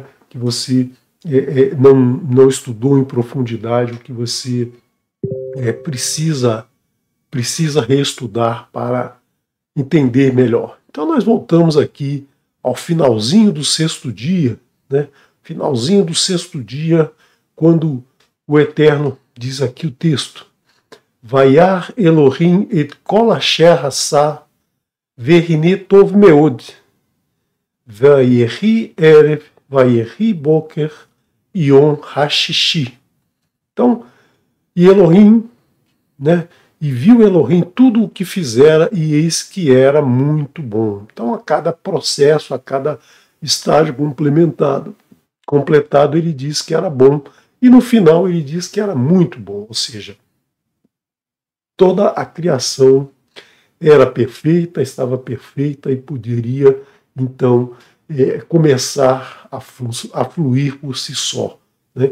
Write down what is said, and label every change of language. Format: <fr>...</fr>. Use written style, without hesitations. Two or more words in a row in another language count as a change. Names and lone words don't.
<pt>Que você não estudou em profundidade, o que você precisa reestudar para entender melhor. Então nós voltamos aqui ao finalzinho do sexto dia, né? Finalzinho do sexto dia, quando o Eterno diz aqui o texto:</pt> <he>וירא אלהים את כל אשר עשה והנה טוב מאד ויהי ערב ויהי בקר יום הששי.</he> <pt>Então, e Elohim, né? E viu Elohim tudo o que fizera, e eis que era muito bom. Então, a cada processo, a cada estágio completado, ele diz que era bom, e no final ele diz que era muito bom, ou seja, toda a criação era perfeita, estava perfeita e poderia, então, começar a fluir por si só, né?</pt>